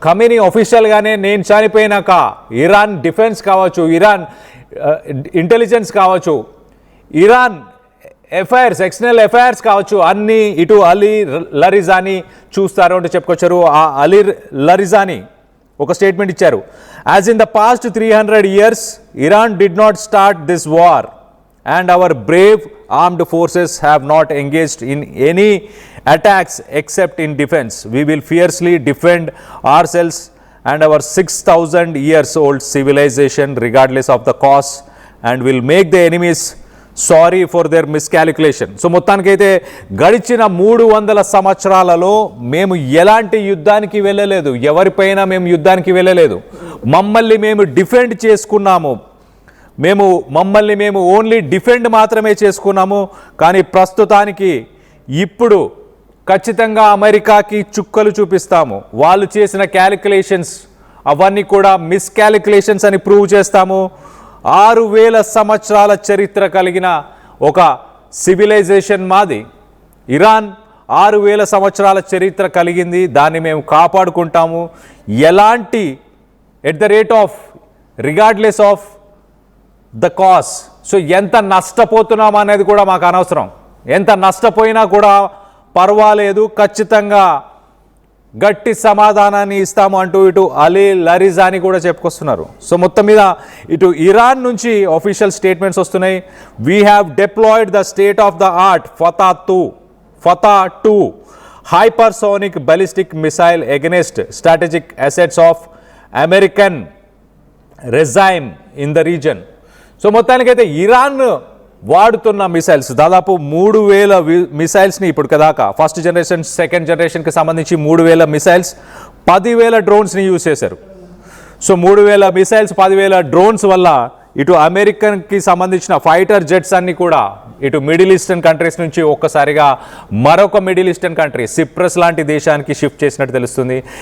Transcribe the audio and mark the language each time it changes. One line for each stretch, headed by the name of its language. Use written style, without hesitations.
Telugu: Khamenei ఆఫీషియల్గానే నేను చనిపోయినాక Iran defence కావచ్చు, ఇరాన్ ఇంటెలిజెన్స్ కావచ్చు, ఇరాన్ అఫైర్స్, ఎక్స్టర్నల్ అఫైర్స్ కావచ్చు, అన్నీ ఇటు అలీ లరిజానీ చూస్తారు అంటూ చెప్పుకొచ్చారు. ఆ అలీ లరిజానీ ఒక స్టేట్మెంట్ ఇచ్చారు.
English: As in the past 300 years Iran did not start this war and our brave armed forces have not engaged in any attacks except in defense. We will fiercely defend ourselves and our 6,000 years old civilization regardless of the cost and will make the enemies sorry for their miscalculation.
Telugu: So మొత్తానికైతే గడిచిన 300 సంవత్సరాలలో మేము ఎలాంటి యుద్ధానికి వెళ్ళలేదు, ఎవరిపైన మేము యుద్ధానికి వెళ్ళలేదు, మమ్మల్ని మేము డిఫెండ్ చేసుకున్నాము, మమ్మల్ని మేము ఓన్లీ డిఫెండ్ మాత్రమే చేసుకున్నాము. కానీ ప్రస్తుతానికి ఇప్పుడు ఖచ్చితంగా అమెరికాకి చుక్కలు చూపిస్తాము, వాళ్ళు చేసిన క్యాలిక్యులేషన్స్ అవన్నీ కూడా మిస్క్యాలిక్యులేషన్స్ అని ప్రూవ్ చేస్తాము. 6,000 సంవత్సరాల చరిత్ర కలిగిన ఒక సివిలైజేషన్ మాది. ఇరాన్ 6,000 సంవత్సరాల చరిత్ర కలిగింది, దాన్ని మేము కాపాడుకుంటాము. ఎలాంటి at the rate of
English: Regardless of the cost.
Telugu: So ఎంత నష్టపోతున్నాం అనేది కూడా మాకు అనవసరం, ఎంత నష్టపోయినా కూడా పర్వాలేదు, ఖచ్చితంగా గట్టి సమాధానాన్ని ఇస్తాము అంటూ ఇటు అలీ లరిజాని కూడా చెప్పుకొస్తున్నారు. సో మొత్తం మీద ఇటు ఇరాన్ నుంచి ఆఫీషియల్ స్టేట్మెంట్స్ వస్తున్నాయి.
English: We have deployed the state of the art Fattah hypersonic ballistic missile against strategic assets of American regime in the region.
Telugu: So మొత్తానికైతే ఇరాన్ వాడుతున్న మిసైల్స్ దాదాపు 3000 మిసైల్స్ని ఇప్పుడు కదాకా ఫస్ట్ జనరేషన్ సెకండ్ జనరేషన్కి సంబంధించి 3000 మిసైల్స్ 10,000 డ్రోన్స్ని యూజ్ చేశారు. So 3000 missiles 10,000 drones వల్ల ఇటు అమెరికన్కి సంబంధించిన ఫైటర్ జెట్స్ అన్ని కూడా ఇటు మిడిల్ ఈస్టర్న్ కంట్రీస్ నుంచి ఒక్కసారిగా మరొక మిడిల్ ఈస్టర్న్ కంట్రీ సిప్రస్ లాంటి దేశానికి షిఫ్ట్ చేసినట్టు తెలుస్తుంది.